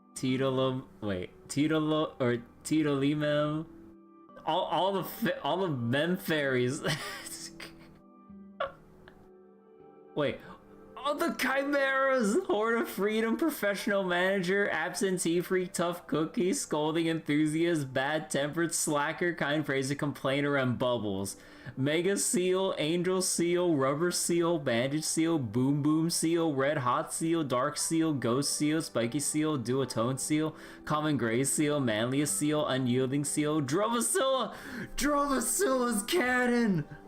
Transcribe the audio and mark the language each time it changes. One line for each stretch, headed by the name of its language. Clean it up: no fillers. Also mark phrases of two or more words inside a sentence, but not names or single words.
English: Titolimem, all the mem fairies. Wait. All the chimeras! Horde of Freedom, Professional Manager, Absentee Freak, Tough Cookie, Scolding Enthusiast, Bad-Tempered, Slacker, Kind Praiser, Complainer, and Bubbles. Mega Seal, Angel Seal, Rubber Seal, Bandage Seal, Boom Boom Seal, Red Hot Seal, Dark Seal, Ghost Seal, Spiky Seal, Duotone Seal, Common Gray Seal, Manliest Seal, Unyielding Seal, Drovacilla! Drovacilla's canon!